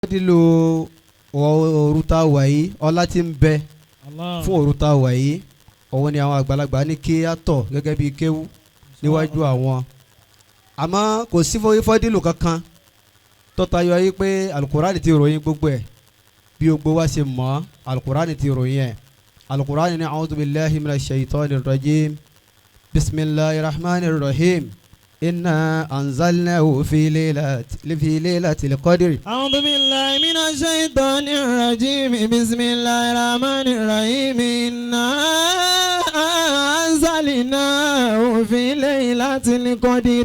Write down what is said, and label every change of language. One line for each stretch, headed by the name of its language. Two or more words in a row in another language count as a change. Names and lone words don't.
Yoruba: Fadilu òru tá wà yìí ọlá tí ń bẹ fún òru tá wà yìí òun ni àwọn àgbàlagbà ní kí á tọ̀ gẹ́gẹ́ bí kéwú níwájú àwọn àmọ́ kò sí fọ́dílù kankan tó tayọ yìí pé alukurani ti ròyìn gbogbo ẹ̀ bí gbogbo wa ṣe mọ̀ alukurani ti ròyìn ẹ̀ alukurani ní
Arabic: أعوذ بالله من الشيطان الرجيم بسم الله الرحمن الرحيم. إنا أنزلناه في ليلة القدر. أعوذ بالله من الشيطان الرجيم بسم الله الرحمن الرحيم إنا أنزلناه في ليلة القدر